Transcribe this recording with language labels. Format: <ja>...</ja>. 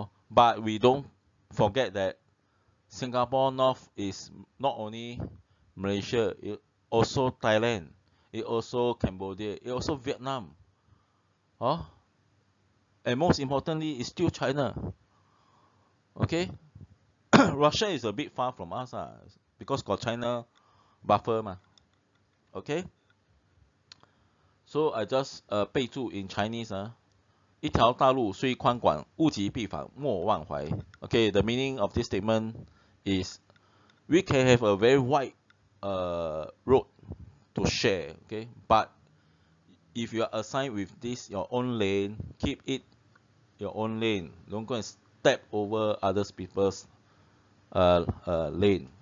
<en>But we don't forget that Singapore north is not only Malaysia, it also Thailand, it also Cambodia, it also Vietnam. And most importantly, it's still China. Okay, Russia is a bit far from us because got China buffer ma. Okay, so I just</en> <zh>备注</zh> <en>in Chinese</en> <zh>一条大路虽宽广，物极必反，莫忘怀.</zh> <en>Okay, the meaning of this statement is we can have a very wide road to share, okay, but if you are assigned with this your own lane, keep it your own lane. Don't go and step over other people's lane.</en>